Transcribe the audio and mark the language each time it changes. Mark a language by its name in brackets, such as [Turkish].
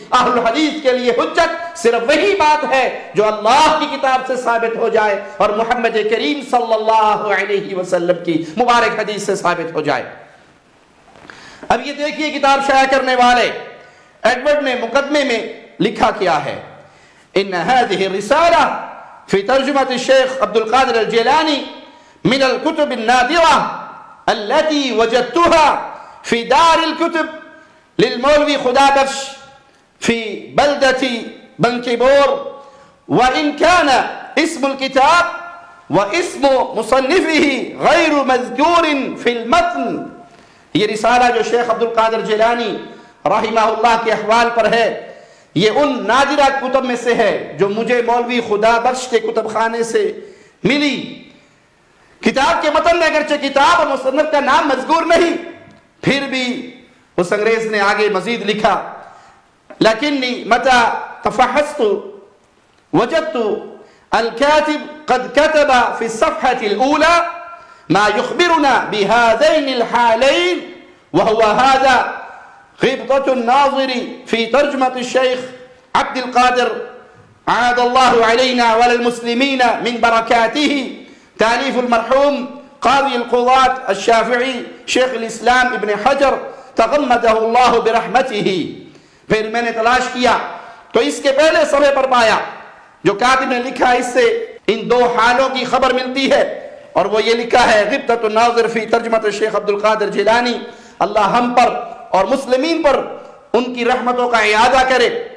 [Urdu] اہل الحدیث کے لیے حجت صرف وہی بات ہے جو اللہ کی کتاب سے ثابت ہو جائے اور محمد کریم صلی اللہ علیہ وسلم کی مبارک حدیث سے ثابت ہو جائے. اب یہ دیکھیے کتاب شائع کرنے والے ایڈورڈ نے مقدمے میں لکھا کیا ہے. [Arabic] ان هذه الرسالة في ترجمة الشيخ عبد القادر الجيلاني من الكتب النادرة التي وجدتها في دار الكتب للمولوي خدا بخش في بلدة بنكبور، وإن كان اسم الكتاب واسم مصنفه غير مذكور في المتن. [Urdu] یہ رسالہ جو شیخ عبد القادر جیلانی رحمہ اللہ کے احوال پر ہے یہ ان نادرہ کتب میں سے ہے جو مجھے مولوی خدا بخش کے کتب خانے سے ملی. کتاب کے متن میں اگرچہ کتاب اور مصنف کا نام مذکور نہیں پھر بھی اس انگریز نے آگے مزید لکھا [Arabic] لکنی متى تفحصت وجدت الكاتب قد كتب في الصفحة الأولى ما يخبرنا بهذين الحالين وهو هذا غبطة الناظر في ترجمة الشيخ عبد القادر عاد الله علينا وللمسلمين من بركاته تأليف المرحوم قاضي القضاة الشافعي شيخ الإسلام ابن حجر تغمده الله برحمته. [Urdu] پھر میں نے تلاش کیا تو اس کے پہلے صفحے پر پایا جو کاتب نے لکھا اس سے ان دو حالوں کی خبر ملتی ہے اور وہ یہ لکھا ہے غبطة الناظر فی ترجمۃ الشیخ عبد القادر جیلانی. اللہ ہم پر اور مسلمین پر ان کی رحمتوں کا اعادہ کرے.